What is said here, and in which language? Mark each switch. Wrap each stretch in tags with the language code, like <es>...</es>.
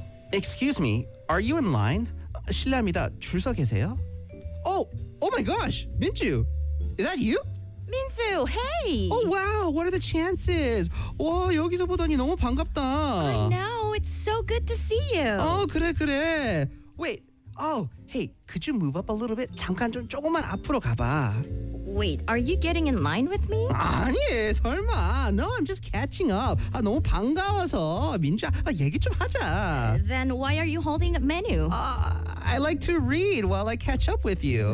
<en>Excuse me. Are you in line?</en> <ko>실례합니다. 줄 서 계세요?</ko> <en>Oh my gosh. Minju. Is that you? Minsu, hey! Oh, wow, what are the chances?</en> <ko>와, 여기서 보다니 너무 반갑다.</ko> <en>I know, it's so good to see you.</en> <ko>Oh, 그래, 그래.</ko> <en>Wait, oh, hey, could you move up a little bit?</en> <ko>잠깐 좀 조금만 앞으로 가봐.</ko> <en>Wait, are you getting in line with me?</en> <ko>아니, 설마.</ko> <en>No, I'm just catching up.</en> <ko>아, 너무 반가워서. 민주야, 아, 얘기 좀 하자.</ko> <en>Then why are you holding a menu? I like to read while I catch up with you.</en>